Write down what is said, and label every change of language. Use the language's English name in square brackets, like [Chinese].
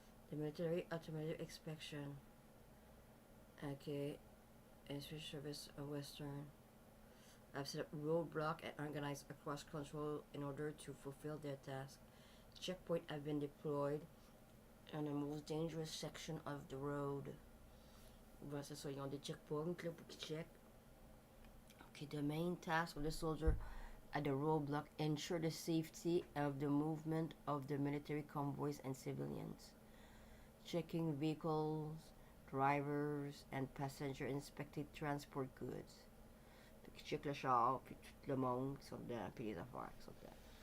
[English] The military automatic inspection. Okay. And switch service of Western. I've set up roadblock and organized across control in order to fulfill their task. Checkpoint have been deployed on the most dangerous section of the road. [French] Voilà, c'est ça, ils ont des checkpoints là pour qu'ils check. [English] Okay, the main task of the soldier at the roadblock ensure the safety of the movement of the military convoys and civilians. Checking vehicles, drivers, and passenger inspecting transport goods. [French] Fait qu'ils checkent le char, puis tout le monde qui sont dedans, puis les affaires qui sont dedans.